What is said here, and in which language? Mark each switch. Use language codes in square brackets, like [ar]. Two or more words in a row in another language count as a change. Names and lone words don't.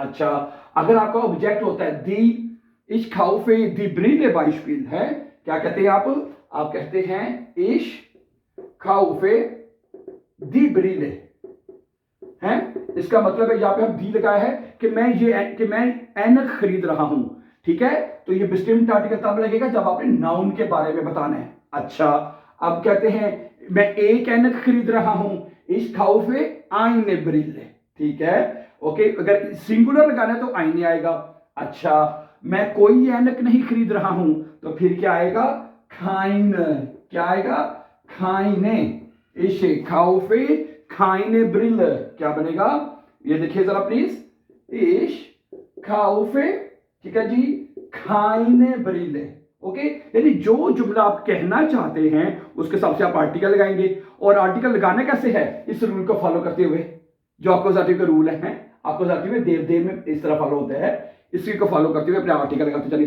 [hi] अच्छा, अगर आपका ऑब्जेक्ट होता है [de] die, ich kaufe die Brille [hi] बाइशपिल है, क्या कहते हैं आप कहते हैं [de] ich kaufe die Brille, [hi] इसका मतलब है यहाँ पे हम दी लगाया है कि मैं ऐनक खरीद रहा हूं, ठीक है। तो ये [en] distinct article [hi] तब लगेगा जब आपने नाउन के बारे में बताना है। अच्छा, अब कहते हैं मैं एक ऐनक खरीद रहा हूं, [de] ich kaufe eine Brille, [hi] ठीक है। ओके, अगर सिंगुलर लगाना है तो आईने आएगा। अच्छा, मैं कोई ऐनक नहीं खरीद रहा हूं, तो फिर क्या आएगा? keine, क्या आएगा? [de] keine, ich kaufe keine Brille, [hi] क्या बनेगा? ये देखिए जरा प्लीज, [de] ich kaufe, [hi] ठीक है जी, [de] keine Brille। [hi] ओके, यानी जो जुमला आप कहना चाहते हैं उसके हिसाब से आप आर्टिकल लगाएंगे। और आर्टिकल लगाना कैसे है? इस रूल को फॉलो करते हुए, जो अक्यूजेटिव के रूल है, अक्यूजेटिव में देर देर में इस तरह फॉलो होता है, इसी को फॉलो करते हुए अपने आर्टिकल लगाते चलिए।